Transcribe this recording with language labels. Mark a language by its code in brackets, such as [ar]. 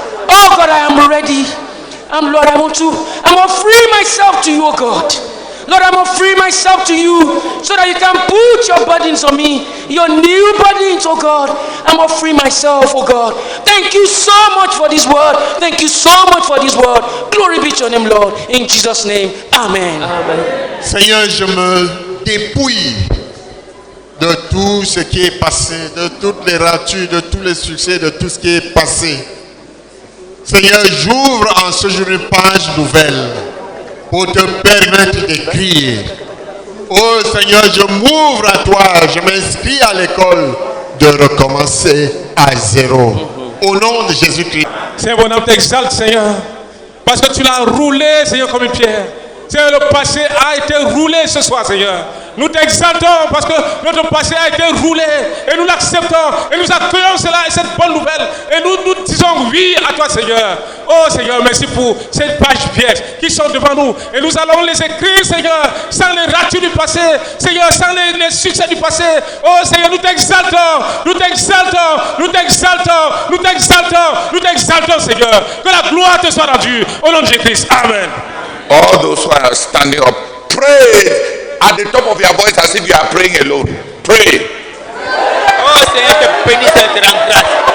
[en] Oh God, I am ready. Lord, I want to free myself to you, oh God. Lord, I want to free myself to you so that you can put your burdens on me, your new burdens, oh God. I want to free myself, oh God. Thank you so much for this word. Thank you so much for this word. Glory be to your name, Lord. In Jesus' name, amen. Amen. [fr] Seigneur, je me dépouille de tout ce qui est passé, de toutes les ratures, de tous les succès, de tout ce qui est passé. Seigneur, j'ouvre en ce jour une page nouvelle pour te permettre d'écrire. Oh Seigneur, je m'ouvre à toi, je m'inscris à l'école de recommencer à zéro. Au nom de Jésus-Christ. Seigneur, mon âme t'exalte, Seigneur, parce que tu l'as roulé, Seigneur, comme une pierre. Seigneur, le passé a été roulé ce soir, Seigneur. Nous t'exaltons parce que notre passé a été roulé et nous l'acceptons et nous accueillons cela et cette bonne nouvelle et nous disons oui à toi, Seigneur. Oh Seigneur, merci pour ces pages vierges qui sont devant nous et nous allons les écrire, Seigneur, sans les ratures du passé, Seigneur, sans les succès du passé. Oh Seigneur, nous t'exaltons, nous t'exaltons, nous t'exaltons, nous t'exaltons, nous t'exaltons, Seigneur. Que la gloire te soit rendue au nom de Jésus-Christ. Amen. [en] All those who are standing up, pray at the top of your voice as if you are praying alone. Pray. [fr] Oh Seigneur, te bénisse et te rends grâce.